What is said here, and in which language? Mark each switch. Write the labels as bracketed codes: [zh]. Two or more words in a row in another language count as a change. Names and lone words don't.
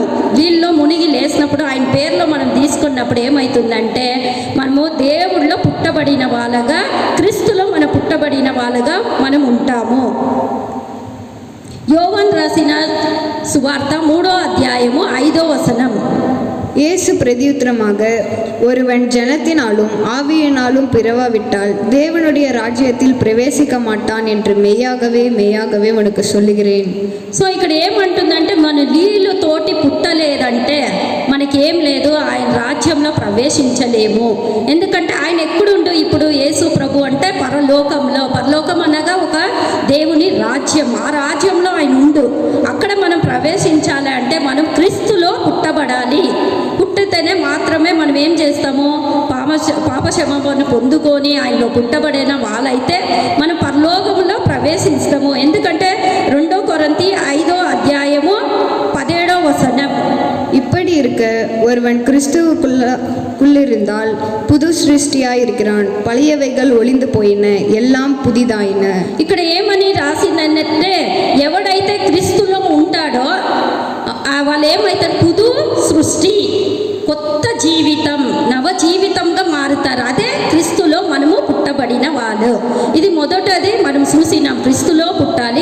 [te] వీళ్ళలో మునిగి లేసినప్పుడు ఆయన పేరులో మనం తీసుకున్నప్పుడు ఏమవుతుందంటే మనము దేవుడిలో పుట్టబడిన వాళ్ళగా, క్రీస్తులో మనం పుట్టబడిన వాళ్ళగా మనం ఉంటాము. యోవాను రాసిన సువార్త 3వ అధ్యాయము 5వ వచనం. [ta] இயேசு பிரதியுத்தரமாக, ஒருவன் ஜனத்தினாலும் ஆவியினாலும் பிறவாவிட்டால் தேவனுடைய ராஜ்யத்தில் பிரவேசிக்க மாட்டான் என்று மெய்யாகவே உனக்கு சொல்லுகிறேன். [te] సో ఇక్కడ ఏమంటుందంటే మన నీళ్ళు తోటి పుట్టలేదంటే మనకేం లేదు, ఆయన రాజ్యంలో ప్రవేశించలేము. ఎందుకంటే ఆయన ఎక్కడుండు? ఇప్పుడు యేసు ప్రభు అంటే పరలోకంలో. పరలోకం అనగా ఒక దేవుని రాజ్యం. ఆ రాజ్యంలో ఆయన ఉండు. అక్కడ మనం ప్రవేశించాలి అంటే మనం క్రీస్తులో పుట్టబడాలి. పుట్టితేనే మాత్రమే మనం ఏం చేస్తాము? పాప క్షమాపణ పొందుకొని ఆయనలో పుట్టబడిన వాళ్ళైతే మనం పరలోకంలో ప్రవేశిస్తాము. ఎందుకంటే 2 కొరింథీ 5వ అధ్యాయము 17వ వచనం. [ta] இப்படி இருக்க ஒருவன் கிறிஸ்துவுக்குள்ளிருந்தால் புது சிருஷ்டியாய் இருக்கிறான், பழையவைகள் ஒளிந்து போயின, எல்லாம் புதிதாயின. [te] ఇక్కడ ఏమని రాసిందంటే ఎవడైతే క్రీస్తులో ఉంటాడో వాళ్ళు ఏమైతారు? పుదు సృష్టి, కొత్త జీవితం, నవ జీవితంగా మారుతారు. అదే క్రీస్తులో మనము పుట్టబడిన వాళ్ళు. ఇది మొదటది మనం చూసినాం, క్రీస్తులో పుట్టాలి.